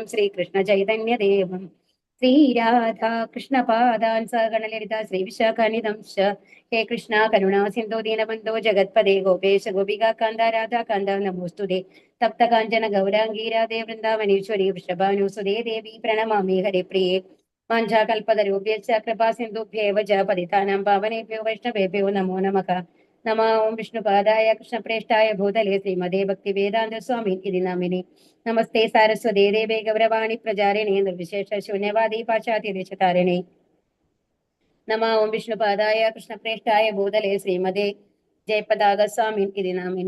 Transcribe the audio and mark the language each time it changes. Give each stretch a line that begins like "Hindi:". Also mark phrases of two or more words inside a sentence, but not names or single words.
Sanskrit: ശ്രീകൃഷ്ണ ചൈതന്യദേവം ശ്രീരാധാ കൃഷ്ണപാദാൻ സഗണലളിത ശ്രീവിശാഖാനിതം ഹേ കൃഷ്ണ കരുണാ സിന്ധോ ദീനബന്ധോ ജഗത്പദേ ഗോപേശ ഗോപികാ കാന്ത രാധാ കാന്ത നമോസ്തുതേ തപ്ത കാഞ്ചന ഗൗരാംഗീ രാധേ വൃന്ദാവനേശ്വരി വൃഷഭാനുസുതേ ദേവി പ്രണമാമി ഹരിപ്രിയേ വാഞ്ചാകൽപതരുഭ്യശ്ച കൃപാ സിന്ധുഭ്യേവ ച പതിതാനാം പാവനേഭ്യോ വൈഷ്ണവേഭ്യോ നമോ നമഃ. നമ ഓം വിഷ്ണുപാദായ കൃഷ്ണപ്രേഷ്ഠായ ഭൂതലേ ശ്രീമതേ ഭക്തി വേദാന്ത സ്വാമി ഇതി നാമിനി. നമസ്തേ സാരസ്വതേ ദേവേ ഗൗരവാണി പ്രചാരിണേ നിർവിശേഷ ശൂന്യവാദി പാശ്ചാത്യദേശതാരിണേ. നമ ഓം വിഷ്ണുപാദായ കൃഷ്ണപ്രേഷ്ഠായ ഭൂതലേ ശ്രീമതേ ജയപതാക സ്വാമി ഇതി നാമിനി.